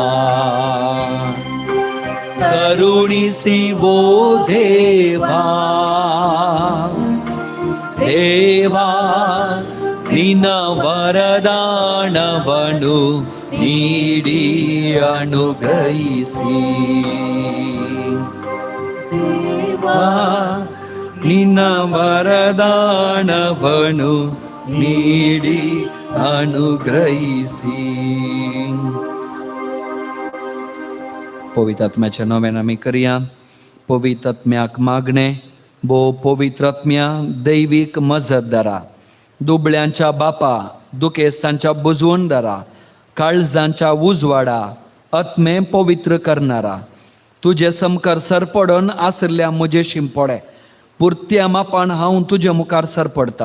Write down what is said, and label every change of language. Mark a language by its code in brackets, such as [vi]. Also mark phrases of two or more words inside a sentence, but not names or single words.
[kn] ಕರುಣಿಸಿ ಓ ದೇವಾ ದೇವಾ ನಿನ್ನ ವರದಾನವನು ನೀಡಿ ಅನುಗ್ರಹಿಸಿ. ದೇವಾ ನಿನ್ನ ವರದಾನವನು ನೀಡಿ अनुग्रहिसी. [kok] पवित्र आत्म्याच्या नव्यान आमी करया. पवित्र आत्म्याक मागणे. बो पवित्र आत्म्या दैवीक मजतदारा, दुबळ्यांच्या बापा, दुखेस्तांच्या बुजवणदारा, काळजांच्या उजवाडा, आत्मे पवित्र करणारा, तुझे समकार सरपडून आसरल्या म्हजे शिंपोडे पुर्त्या मापान हांव तुजे मुखार सरपडता.